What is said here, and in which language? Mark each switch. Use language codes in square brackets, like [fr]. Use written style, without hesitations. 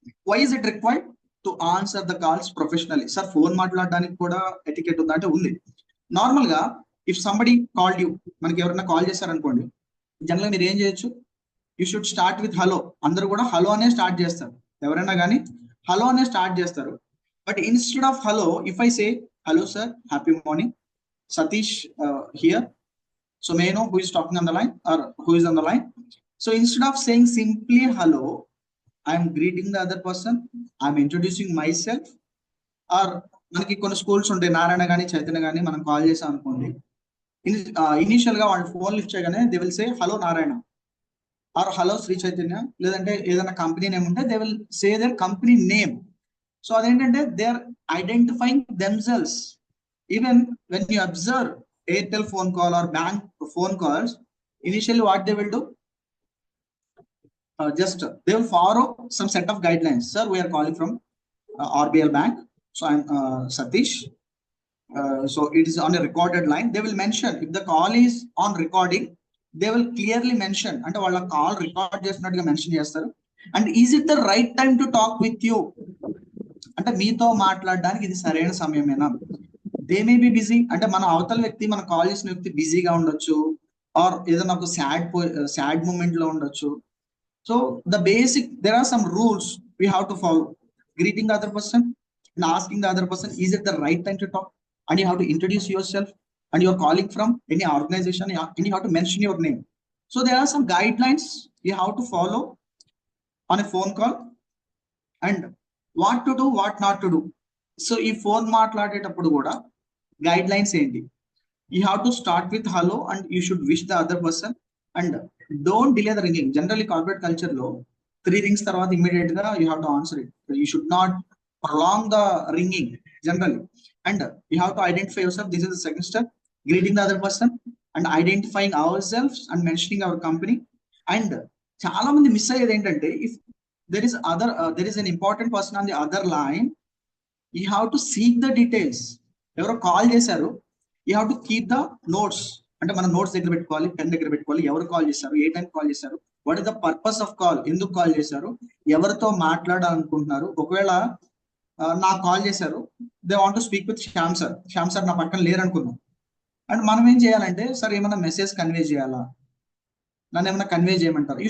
[en] Why is it required to answer the calls professionally? [te] Sir phone మాట్లాడడానికి కూడా etiquette ఉందా అంటే ఉంది. నార్మల్ గా [en] if somebody called you, [te] మనకి ఎవరైనా కాల్ చేశారనుకోండి, జనరల్ మీరు ఏం చేయొచ్చు, [en] You should start with hello. [te] అందరూ కూడా హలో అనే స్టార్ట్ చేస్తారు, ఎవరైనా కానీ హలో అనే స్టార్ట్ చేస్తారు. [en] But instead of hello, if I say hello sir, happy morning, Satish here, so may I know who is talking on the line or who is on the line? So instead of saying simply hello, I am greeting the other person, I am introducing myself. [te] Or మనకి కొన్ని schools ఉంటాయి, నారాయణ కానీ చైతన్య కానీ మనం call చేసాం అనుకోండి, initial గా వాళ్ళు ఫోన్ లిఫ్ట్ చేయగానే [en] they will say hello Narayana or hello Sri Chaitanya, [te] లేదంటే ఏదైనా కంపెనీ నేమ్ ఉంటే [en] They will say their company name. So అదేంటంటే they are identifying themselves. Even when you observe Airtel phone call or bank phone calls, initially what they will do, just they will follow some set of guidelines. Sir, we are calling from RBL Bank, so I'm Satish. So it is on a recorded line. They will mention, if the call is on recording, they will clearly mention, [te] అంటే వాళ్ళ call record చేసినట్టుగా mention చేస్తారు. [en] And is it the right time to talk with you? [te] అంటే మీతో మాట్లాడడానికి ఇది సరైన సమయమేనా? [en] they may be busy, [te] అంటే మన అవతల వ్యక్తి, మన కాల్ చేసిన వ్యక్తి బిజీగా ఉండొచ్చు, ఆర్ ఏదైనా ఒక సాడ్ మూమెంట్ లో ఉండొచ్చు. [en] So the basic, there are some rules we have to follow. Greeting the other person and asking the other person, is it the right time to talk, and you have to introduce yourself, and you are calling from any organization, and you have to mention your name. So there are some guidelines you have to follow on a phone call, and what to do, what not to do. [te] So ఈ phone మాట్లాడేటప్పుడు కూడా guide lines ఏంటి, [en] You have to start with hello and you should wish the other person, and don't delay the ringing. [te] Generally corporate culture లో 3 rings తర్వాత immediate గా [en] You have to answer it. You should not prolong the ringing generally, and you have to identify yourself. This is the second step, greeting the other person and identifying ourselves and mentioning our company. And [te] చాలా మంది miss అయ్యేది ఏంటంటే, [en] If there is an important person on the other line, you have to seek the details. [te] ఎవరో call చేశారు, [en] you have to keep the notes, [te] అంటే మన notes దగ్గర పెట్టుకోవాలి, పెన్ దగ్గర పెట్టుకోవాలి. ఎవరు కాల్ చేశారు, ఏ టైం కాల్ చేశారు, [en] what is the purpose of call, [te] ఎందుకు కాల్ చేశారు, ఎవరితో మాట్లాడాలనుకుంటున్నారు. ఒకవేళ నాకు కాల్ చేశారు, [en] they want to speak with Shyam sir, [te] Shyam sir నా పక్కన లేరు అనుకుందాం, అండ్ మనం ఏం చేయాలంటే, సార్ ఏమైనా మెసేజ్ కన్వే చేయాలా, నన్ను ఏమైనా కన్వే చేయమంటారు.